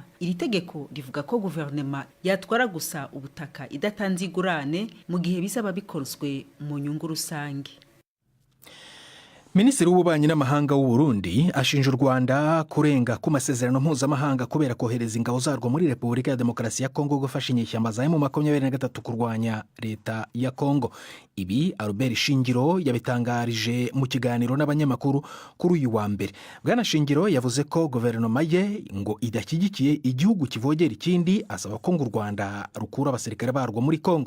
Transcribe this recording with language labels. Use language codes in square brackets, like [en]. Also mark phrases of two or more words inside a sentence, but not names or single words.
[rw] Iri tegeko rivuga ko guverinoma yatwara gusa ubutaka idatanze igurane mu gihe bizaba bikozwe mu nyungu rusange. Minisitiri w'ububanyi n'amahanga w'u Burundi ashinja u Rwanda kurenga ku masezerano mpuzamahanga kubera kohereza ingabo zarwo muri Repubulika ya Demokarasi ya Kongo gufasha inyeshyamba za M23 kurwanya leta ya Kongo. Ibi Albert Shingiro yabitangarije mu kiganiro n'abanyamakuru kuri uyu wa mbere. Bwana Shingiro yavuze ko guverinoma ye ngo idashyigikiye igihugu kivogera ikindi, asaba ko ngo u Rwanda rukura abasirikare barwo muri Kongo.